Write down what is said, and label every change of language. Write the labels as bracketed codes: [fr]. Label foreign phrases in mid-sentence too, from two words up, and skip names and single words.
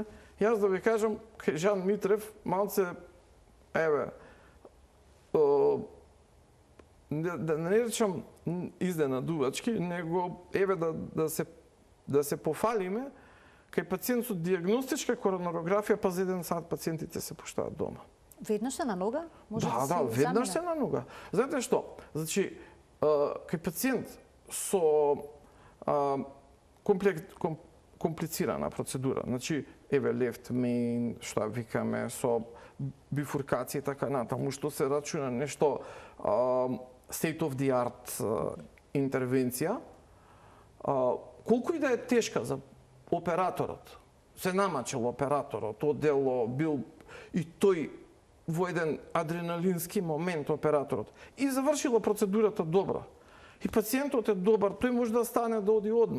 [mk] Јас да ви кажам, кај Жан Митрев, малце, да не речам изненадувачки, него да се пофалиме, кај пациент со диагностичка коронарографија, па за 1 сат пациентите се пуштаат дома. Веднаш се на нога? Да, веднаш се на нога. Знаете што? Значи, кај пациент со комплицирана процедура, значи, [en] left main, [mk] што викаме, со бифуркација и така натаму, што се рачуна нешто [en] state of the art [mk] интервенција, колку и да е тешка за операторот, се намачил операторот, одело бил и тој во еден адреналински момент операторот и завршила процедурата добро. И пациентот е добар, тој може да стане да оди одма.